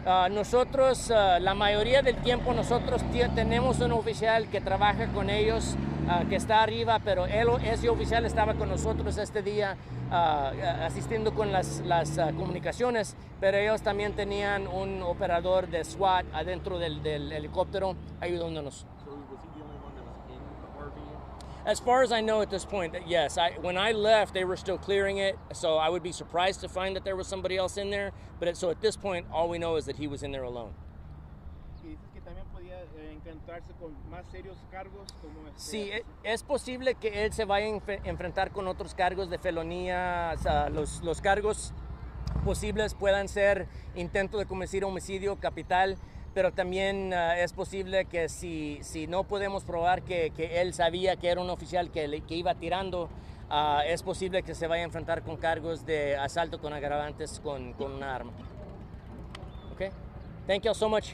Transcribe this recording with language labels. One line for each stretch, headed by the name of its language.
Spanish: Nosotros, la mayoría del tiempo, nosotros tenemos un oficial que trabaja con ellos, que está arriba, pero ese oficial estaba con nosotros este día asistiendo con las comunicaciones, pero ellos también tenían un operador de SWAT adentro del helicóptero ayudándonos.
English: As far as I know at this point, yes. When I left, they were still clearing it, so I would be surprised to find that there was somebody else in there. But so at this point, all we know is that he was in there alone.
Spanish: Y dices que también podía encontrarse con más serios cargos como Sí, es posible que él se vaya a enfrentar con otros cargos de felonía. O sea, los cargos posibles puedan ser intento de cometer homicidio capital, pero también es posible que si no podemos probar que él sabía que era un oficial que iba tirando, es posible que se vaya a enfrentar con cargos de asalto con agravantes con una arma.
English: Okay? Thank you all so much.